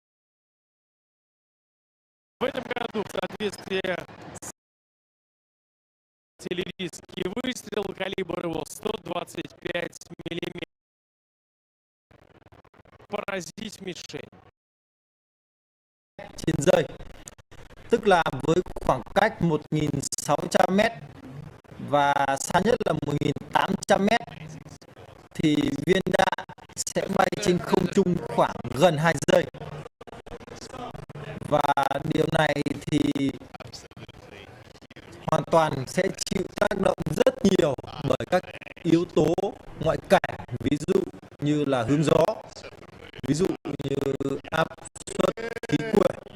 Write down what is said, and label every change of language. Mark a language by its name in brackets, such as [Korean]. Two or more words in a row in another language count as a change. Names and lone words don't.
[Russian] В этом году, в соответствии с артиллерийский выстрел, калибр его 125 миллиметров. Поразить mишень. [Vietnamese] 9 giây, tức là với khoảng cách 1.600 m và xa nhất là 1.800 m thì viên đạn sẽ bay trên không trung khoảng gần 2 giây. Và điều này thì hoàn toàn sẽ chịu tác động rất nhiều bởi các yếu tố ngoại cảnh, ví dụ như là hướng gió, ví dụ như áp suất khí quyển,